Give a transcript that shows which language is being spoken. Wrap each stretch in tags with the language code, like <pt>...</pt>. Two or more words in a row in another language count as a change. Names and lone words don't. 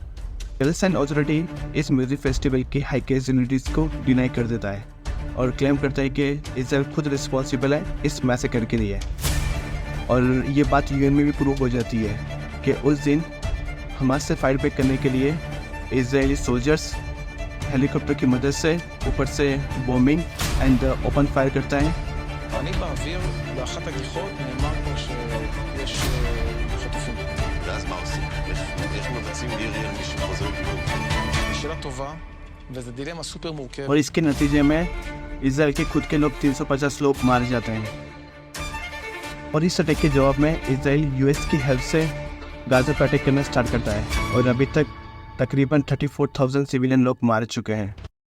<hi>पैलेस्टाइन अथॉरिटी इस</hi> <en>music festival</en> <hi>की हाइकेजिनिटीज़ को डिनाई कर देता है और क्लेम करता है कि इजराइल खुद रिस्पॉन्सिबल है इस मैसेकर के लिए। और ये बात यूएन में भी प्रूव हो जाती है कि उस दिन हमास से</hi> <en>fight back</en> <hi>करने के लिए इजरायली</hi> <en>soldiers helicopter</en> <hi>की मदद से ऊपर से</hi> <en>bombing and open fire</en> <hi>करता है।</hi> <he>אני באוויר, באחת הגיחות נאמר פה שיש חטופים. ואז מה עושים? איך מבצעים ירי על מי שחוזר להיות? שאלה טובה, וזו דילמה סופר מורכבת.</he> <hi>और इसके नतीजे में इजराइल के खुद के लोग 350 लोग मारे जाते हैं। और इस अटैक के जवाब में इजराइल यूएस की हेल्प से गाजा पर अटैक करना स्टार्ट करता है, और अभी तक तकरीबन 34,000 सिविलियन लोग मार चुके हैं।</hi>